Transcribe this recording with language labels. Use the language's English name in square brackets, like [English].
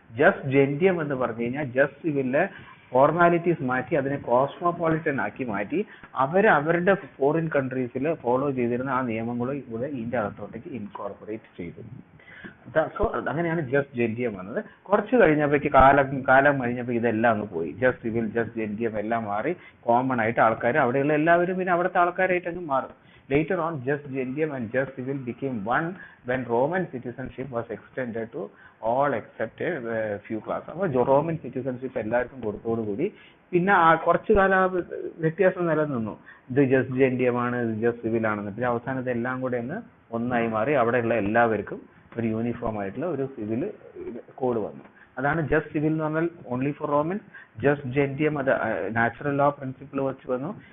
[Malayalam] Just ജെന്റിയം എന്ന് പറഞ്ഞു കഴിഞ്ഞാൽ ജസ്റ്റ് സിവിലിലെ ഫോർമാലിറ്റീസ് മാറ്റി അതിനെ കോസ്മോപോളിറ്റൻ ആക്കി മാറ്റി അവരുടെ ഫോറിൻ കൺട്രീസിൽ ഫോളോ ചെയ്തിരുന്ന ആ നിയമങ്ങളും ഇവിടെ ഇതിന്റെ അകത്തോട്ടേക്ക് ഇൻകോർപ്പറേറ്റ് ചെയ്തു. സോ അങ്ങനെയാണ് ജസ്റ്റ് ജെന്റിയം വന്നത്. കുറച്ച് കഴിഞ്ഞപ്പോഴേക്ക് കാലം കഴിഞ്ഞപ്പോൾ ഇതെല്ലാം അങ്ങ് പോയി. ജസ്റ്റ് സിവിൽ, ജസ്റ്റ് ജെന്റിയം എല്ലാം മാറി കോമൺ ആയിട്ട് ആൾക്കാർ അവിടെയുള്ള എല്ലാവരും പിന്നെ അവിടുത്തെ ആൾക്കാരായിട്ട് അങ്ങ് മാറും. [English] Later on, just gentium and just civil became one when Roman citizenship was extended to all except a few classes. [Malayalam] അപ്പോൾ റോമൻ സിറ്റിസൺഷിപ്പ് എല്ലാവർക്കും കൊടുത്തോടുകൂടി പിന്നെ കുറച്ചു കാലം വ്യത്യാസം നിലനിന്നു. ഇത് ജസ്റ്റ് ജെന്റിയം ആണ്, ഇത് ജസ്റ്റ് സിവിൽ ആണെന്ന്. പിന്നെ അവസാനം ഇതെല്ലാം കൂടെ ഒന്ന് ഒന്നായി മാറി അവിടെയുള്ള എല്ലാവർക്കും ഒരു യൂണിഫോം ആയിട്ടുള്ള ഒരു സിവിൽ കോഡ് വന്നു. അതാണ് ജസ്റ്റ് സിവിൽ എന്ന് പറഞ്ഞാൽ [English] Only for Roman. [Malayalam] ജസ്റ്റ് ജെന്റിയം അത് നാച്ചുറൽ ലോ പ്രിൻസിപ്പിൾ വെച്ച് വന്നു.